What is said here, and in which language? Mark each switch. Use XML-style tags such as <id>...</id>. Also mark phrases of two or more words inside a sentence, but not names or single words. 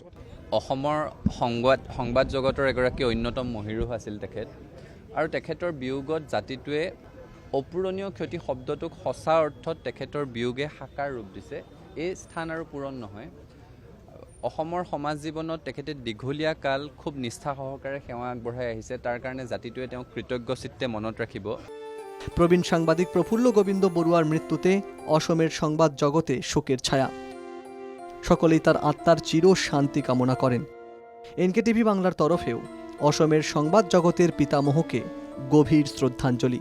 <as>অসমৰ সংবাদ জগতৰ এগৰাকী অন্যতম মহিৰুহ আছিল তেখেত, আৰু তেখেতৰ বিয়োগত জাতিটোৱে অপূৰণীয় ক্ষতি শব্দটোক সঁচা অৰ্থত তেখেতৰ বিয়োগে সাকাৰ ৰূপ দিছে। এই স্থান আৰু পূৰণ নহয়। অসমৰ সমাজ জীৱনত তেখেতে দীঘলীয়া কাল খুব নিষ্ঠা সহকাৰে সেৱা আগবঢ়াই আহিছে। তাৰ কাৰণে জাতিটোৱে তেওঁক কৃতজ্ঞ চিত্তে মনত ৰাখিব।</as> <bn>প্রবীণ সাংবাদিক প্রফুল্ল গোবিন্দ বড়ুয়ার মৃত্যুতে অসমের সংবাদ জগতে শোকের ছায়া। সকলেই তার আত্মার চির শান্তি কামনা করেন। NKTV বাংলার তরফেও অসমের সংবাদ জগতের পিতামহকে গভীর শ্রদ্ধাঞ্জলি।</bn>